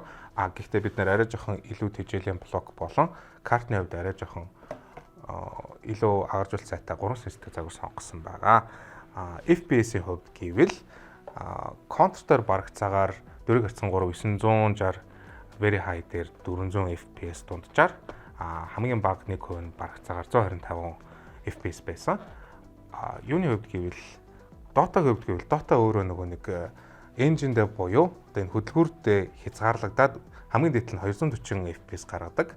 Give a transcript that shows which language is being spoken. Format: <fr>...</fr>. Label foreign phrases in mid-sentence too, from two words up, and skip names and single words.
<mn>Гэхдээ бид нэр арай жоохон илүү тэжээлийн блок болон картны хувьд арай жоохон илүү агаржуулалт сайтай 3 систем загвар сонгосон байгаа. FPS-ийн хувьд гэвэл Counter-дээр бараг цагаар 4x3 960</mn> <en>very high</en> <mn>дээр 400 FPS дунджаар хамгийн бага 1% нь бараг цагаар 125 FPS байсан. Юуны хувьд гэвэл Dota-гийн хувьд гэвэл Dota өөрөө нөгөө нэг engine-д буюу одоо энэ хөдөлгүүртээ хязгаарлагдаад хамгийн дээд нь 240 FPS гаргадаг.</mn>